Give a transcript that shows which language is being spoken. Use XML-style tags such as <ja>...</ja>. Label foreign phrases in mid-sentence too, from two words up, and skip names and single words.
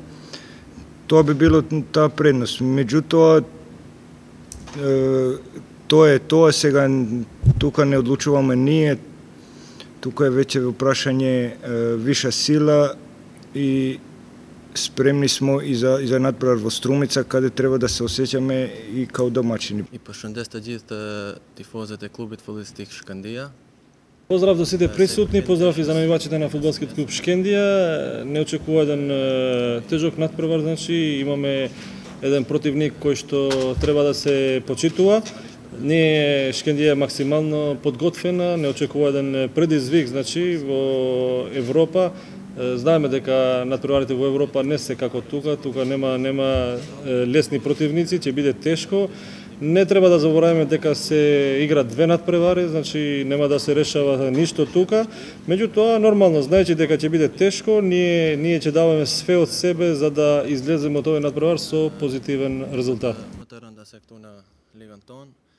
<mk>Тоа би било таа предност. Меѓутоа, тоа е тоа, сега тука не одлучуваме ние, тука е веќе во прашање виша сила и спремни смо и за надпревар во Струмица, каде треба да се осеќаме и као домаќини.</mk> <sq>И përshëndes të gjithë tifozët e klubit futbollistik Shkëndija.</sq> <mk>Поздрав до сите присутни, поздрав и за навивачите на фудбалскиот клуб Шкендија. Не очекува еден тежок надпревар, значи имаме еден противник кој што треба да се почитува. Ние Шкендија е максимално подготвена, не очекува еден предизвик, значи во Европа. Знаеме дека надпреварите во Европа не се како тука нема лесни противници, ќе биде тешко. Не треба да забораваме дека се игра две надпревари, значи нема да се решава ништо тука. Меѓутоа, нормално, знаејќи дека ќе биде тешко, ние ќе даваме све од себе за да излеземе од овој надпревар со позитивен резултат.</mk> <sq>Më të rënda se këtu në ligën tonë.</sq>